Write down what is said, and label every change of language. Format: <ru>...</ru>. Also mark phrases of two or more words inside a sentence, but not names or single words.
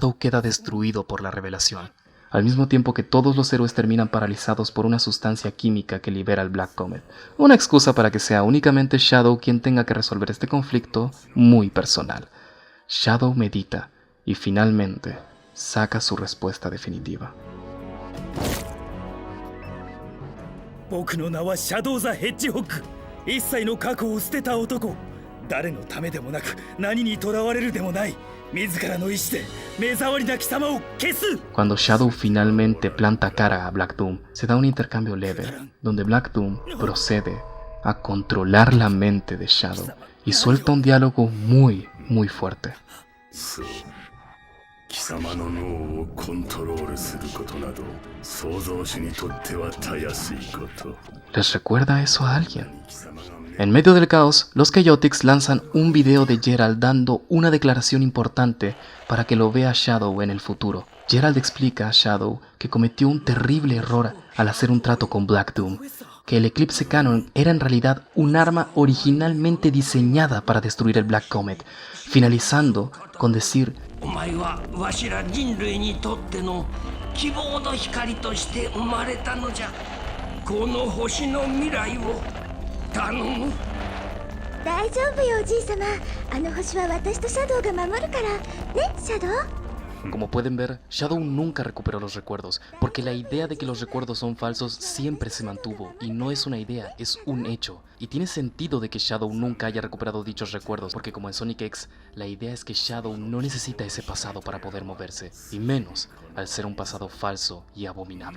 <es>Shadow queda destruido por la revelación. al mismo tiempo que todos los héroes terminan paralizados por una sustancia química que libera el Black Comet. Una excusa para que sea únicamente Shadow quien tenga que resolver este conflicto muy personal. Shadow medita y finalmente saca su respuesta definitiva.</es> <ja>僕の名はシャドウ・ザ・ヘッジホッグ。一切の過去を捨てた男。誰のためでもなく何にとらわれるでもない。自らの意志で目障りな貴様を消す。</ja> <es>Cuando Shadow finalmente planta cara a Black Doom, se da un intercambio leve, donde Black Doom procede a controlar la mente de Shadow y suelta un diálogo muy fuerte.</es> <ja>そう貴様の脳をコントロールすることなど創造主にとってはたやすいこと。</ja> <es>¿Les recuerda eso a alguien? En medio del caos, los Chaotix lanzan un video de Geralt dando una declaración importante para que lo vea Shadow en el futuro. Geralt explica a Shadow que cometió un terrible error al hacer un trato con Black Doom, que el Eclipse Cannon era en realidad un arma originalmente diseñada para destruir el Black Comet, finalizando con decir:</es> <ja>お前はわしら人類にとっての希望の光として生まれたのじゃ。この星の未来を頼む。大丈夫よおじい様。あの星は私とシャドウが守るからね、シャドウ。</ja> <es>Como pueden ver, Shadow nunca recuperó los recuerdos, porque la idea de que los recuerdos son falsos siempre se mantuvo, y no es una idea, es un hecho. Y tiene sentido de que Shadow nunca haya recuperado dichos recuerdos, porque como en Sonic X, la idea es que Shadow no necesita ese pasado para poder moverse, y menos al ser un pasado falso y abominable.</es>